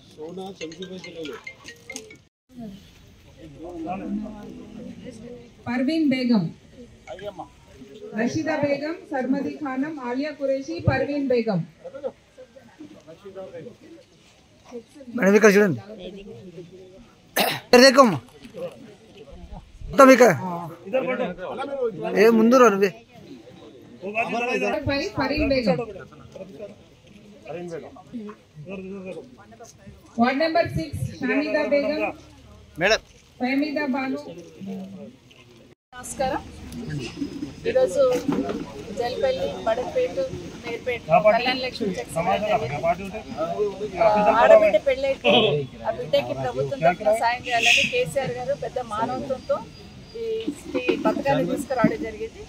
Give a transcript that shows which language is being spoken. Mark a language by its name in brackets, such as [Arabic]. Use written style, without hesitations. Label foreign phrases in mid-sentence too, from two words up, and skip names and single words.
[Urdu] परवीन बेगम रशीदा बेगम सरमदी खानम आलिया कुरैशी परवीन बेगम [Telugu] मैडम ఇక్కడ చూడండి देखो మొత్తం ఇక ఏ ముందు రా నువ్వే [Urdu] फरीन बेगम [English] ward number [Urdu] 6 शामिदा बेगम [Telugu] మేడం [Urdu] फहमीदा बानो [Telugu] నమస్కారం। ఈరోజు జల్పల్లి బడపేట నేర్పేట కళ్యాణలక్ష్మి చెక్స్ ఆడబిడ్డ పెళ్ళైతే ఆ బిడ్డకి ప్రభుత్వం తరఫున సాయం చేయాలని కేసీఆర్ గారు పెద్ద మానవత్వంతో ఈ పథకాన్ని తీసుకురావడం జరిగింది।